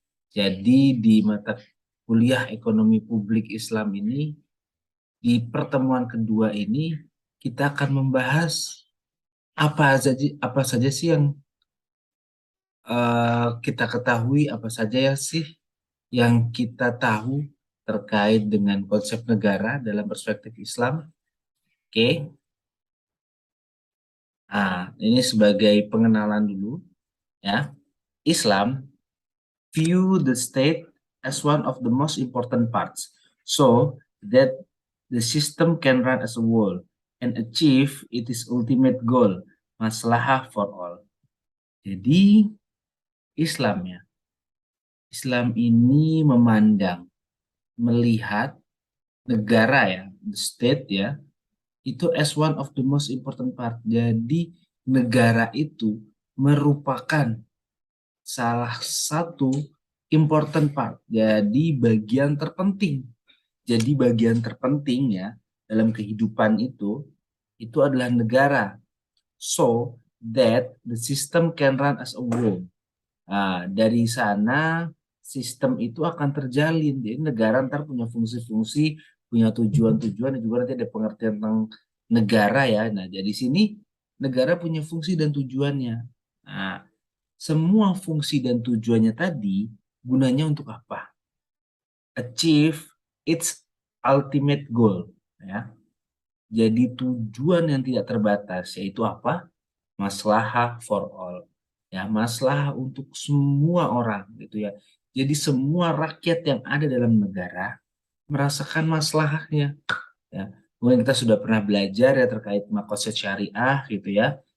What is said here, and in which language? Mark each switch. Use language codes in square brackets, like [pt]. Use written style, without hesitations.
[id] Jadi di mata kuliah Ekonomi Publik Islam ini, di pertemuan kedua ini kita akan membahas apa saja sih yang kita ketahui, apa saja ya sih yang kita tahu terkait dengan konsep negara dalam perspektif Islam. Oke, nah ini sebagai pengenalan dulu ya. [en] Islam view the state as one of the most important parts, so that the system can run as a whole and achieve its ultimate goal, maslahah for all. [id] Jadi Islam ya, Islam ini memandang, melihat negara ya, the state ya, itu [en] as one of the most important part. [id] Jadi negara itu merupakan salah satu [en] important part. [id] Jadi bagian terpenting. Jadi bagian terpenting ya dalam kehidupan itu adalah negara. [en] So that the system can run as a whole. [id] Nah, dari sana sistem itu akan terjalin. Jadi negara ntar punya fungsi-fungsi, punya tujuan-tujuan, dan juga nanti ada pengertian tentang negara ya. Nah, jadi sini negara punya fungsi dan tujuannya. Nah, semua fungsi dan tujuannya tadi gunanya untuk apa? [en] Achieve its ultimate goal. [id] Ya. Jadi tujuan yang tidak terbatas yaitu apa? Maslahah [en] for all. [id] Ya, maslahah untuk semua orang gitu ya. Jadi semua rakyat yang ada dalam negara merasakan maslahahnya ya. Mungkin kita sudah pernah belajar ya terkait makosid syariah gitu ya.